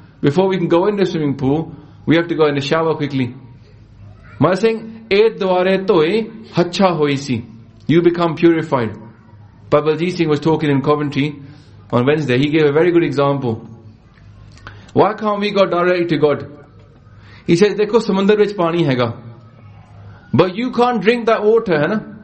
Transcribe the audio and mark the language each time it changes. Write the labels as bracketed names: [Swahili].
[English] Before we can go in the swimming pool, we have to go in the shower quickly. Maharaj saying, [Punjabi] Eth Dwarae Toi Hachha Hoi Si. [English] You become purified. Babaji Ji Singh was talking in Coventry on Wednesday. He gave a very good example. Why can't we go directly to God? He says, [Punjabi] ਦੇਖੋ ਸਮੁੰਦਰ ਵਿਚ ਪਾਣੀ ਹੈ ਗਾ. [English] But you can't drink that water, [Punjabi] hai na?